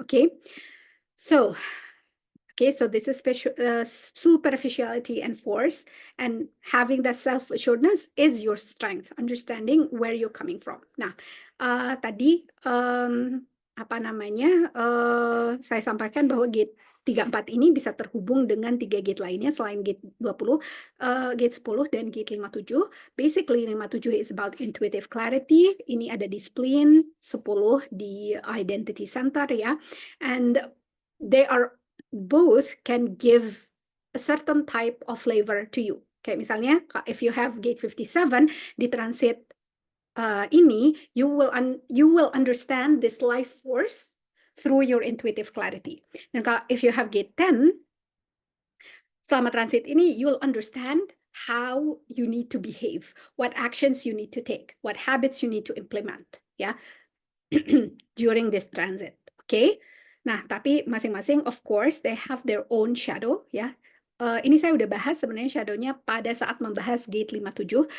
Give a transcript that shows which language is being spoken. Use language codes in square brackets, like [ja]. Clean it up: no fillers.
[en] Okay, so this is superficiality and force, and having that self assuredness is your strength, understanding where you're coming from. [id] Nah, tadi apa namanya, saya sampaikan bahwa gate 34 ini bisa terhubung dengan 3 gate lainnya selain gate 20, gate 10 dan gate 57. [en] Basically 57 is about intuitive clarity, [id] ini ada di spleen, 10 di identity center ya, [en] and they are both can give a certain type of flavor to you. [id] Kayak misalnya [en] if you have gate 57 [id] di transit ini, [en] you will understand this life force through your intuitive clarity. [id] Dan kalau [en] if you have gate 10, [id] selama transit ini, [en] you'll understand how you need to behave, what actions you need to take, what habits you need to implement, ya, during this transit. Okay? [id] Nah, tapi masing-masing, [en] of course, they have their own shadow, ya. [id] Ini saya udah bahas sebenarnya shadownya pada saat membahas gate 57.